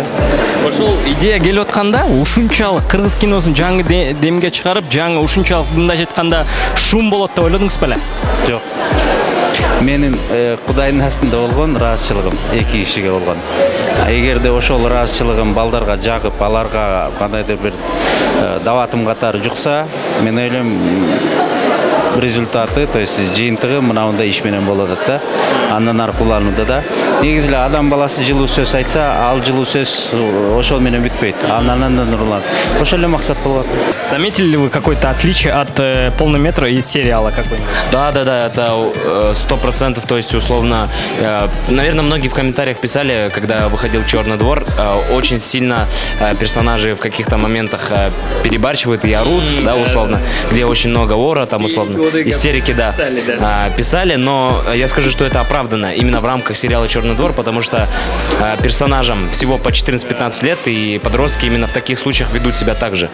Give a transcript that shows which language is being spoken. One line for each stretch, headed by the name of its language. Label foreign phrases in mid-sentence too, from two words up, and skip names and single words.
Kyrgyz: Ошол идея келип атканда, ушунчалык кыргыз киносун жаңы демге чыгарып, жаңы ушунчалык мындай айтканда шум болот деп ойлодуңуз беле? Жок. Менин Кудайдын астында болгон ыраазычылыгым 2 кишиге болгон. Эгерде ошол ыраазычылыгым балдарга жагып, аларга кандайдыр бир даватым катары жукса, мен ойлойм
Russian: результаты, то есть
Kyrgyz: жыйынтыгы мындай иш менен болот да. Андан ары куланууда да. Негизи эле адам баласы жылуу сөз айтса, ал жылуу сөз ошол менен бүтпөйт. Андан урланат. Ошол эле максат болгон.
Russian: Заметили ли вы какое-то отличие от полного метра и сериала какой-нибудь? Да, это 100%, то есть условно, наверное, многие в комментариях писали, когда выходил «Черный двор», очень сильно персонажи в каких-то моментах перебарщивают и орут, да, условно, где очень много ора, там условно, истерики, да, писали, но я скажу, что это оправдано именно в рамках сериала «Черный двор», потому что персонажам всего по 14-15 лет, и подростки именно в таких случаях ведут себя так же.